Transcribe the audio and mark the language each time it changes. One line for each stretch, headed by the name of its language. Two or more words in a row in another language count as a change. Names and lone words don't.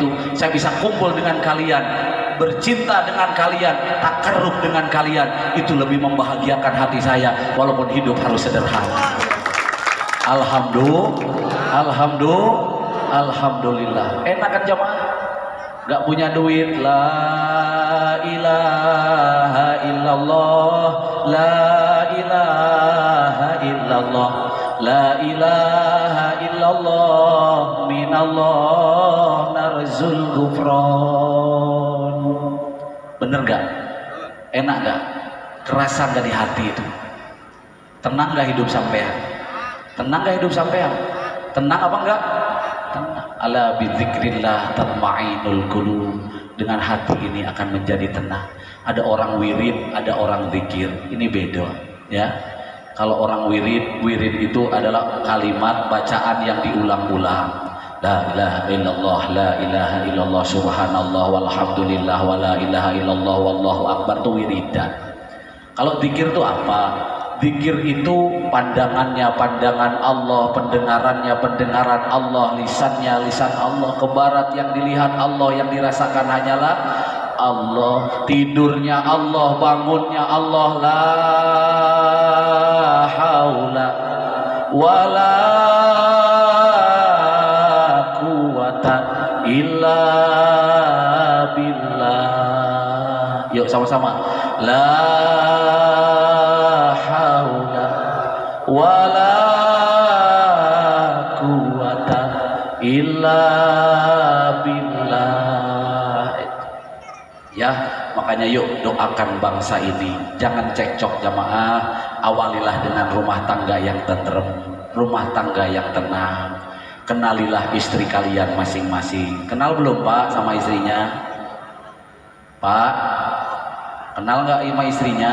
Indonesian: Saya bisa kumpul dengan kalian, bercinta dengan kalian, takarrub dengan kalian, itu lebih membahagiakan hati saya walaupun hidup harus sederhana. Alhamdulillah. Enak kan jamaah? Gak punya duit,
Arabic: لا إله إلا الله لا إله إلا الله لا إله إلا الله, minallah narzul gufron.
Indonesian: Bener gak? Enak gak? Kerasa gak di hati itu? Tenang gak hidup sampean? Tenang gak hidup sampean? Tenang apa enggak? Tenang.
Arabic: ألا بذكر الله تطمئن القلوب.
Indonesian: Dengan hati ini akan menjadi tenang. Ada orang wirid, ada orang zikir. Ini beda, ya. Kalau orang wirid itu adalah kalimat bacaan yang diulang-ulang.
Arabic: لا إله إلا الله لا إله إلا الله سبحان الله والحمد لله ولا إله إلا الله والله أكبر,
Indonesian: itu wiridan. Kalau zikir itu apa? Zikir itu pandangannya pandangan Allah, pendengarannya pendengaran Allah, lisannya lisan Allah, ke barat yang dilihat Allah, yang dirasakan hanyalah Allah, tidurnya Allah, bangunnya Allah,
Arabic: لا حول ولا قوة إلا بالله.
Indonesian: Yuk sama-sama,
Arabic: لا ولا قوة إلا بالله.
Indonesian: Ya, makanya yuk doakan bangsa ini, jangan cekcok jamaah. Awalilah dengan rumah tangga yang tentrem, rumah tangga yang tenang. Kenalilah istri kalian masing-masing. Kenal belum Pak sama istrinya? Pak, kenal nggak sama istrinya?